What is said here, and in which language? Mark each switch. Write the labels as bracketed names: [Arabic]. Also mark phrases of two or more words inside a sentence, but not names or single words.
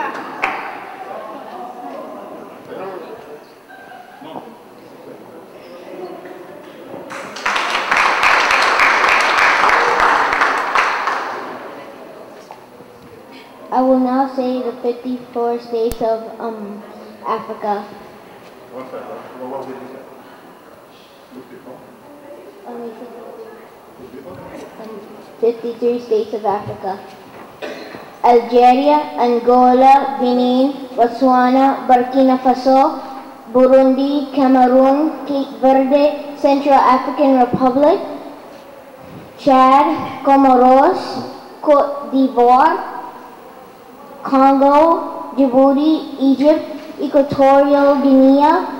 [English] I will now say the 54 states of Africa. One second. What did you say? 53 states of Africa. Algeria, Angola, Benin, Botswana, Burkina Faso, Burundi, Cameroon, Cape Verde, Central African Republic, Chad, Comoros, Côte d'Ivoire, Congo, Djibouti, Egypt, Equatorial Guinea,